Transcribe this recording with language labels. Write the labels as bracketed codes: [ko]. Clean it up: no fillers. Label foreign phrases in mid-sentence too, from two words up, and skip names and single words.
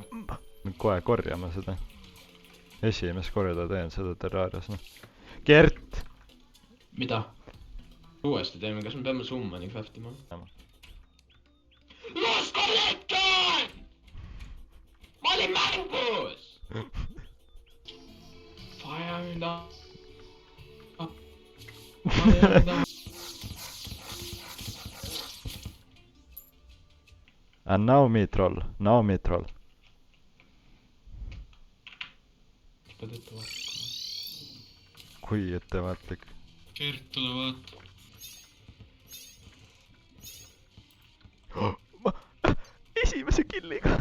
[et] Nüüd kohe korjame seda. Esimest korda teen seda Terrarias, noh. Gert! Mida? Uuesti teeme, kas me peame summani craftima? Los Collector! Ma olin mängus! [en] Fire in the... Fire in the... And now me troll. [et] Pead ette vaatama. Kui ettevaatlik. Gert, tule vaata. Esimese killiga.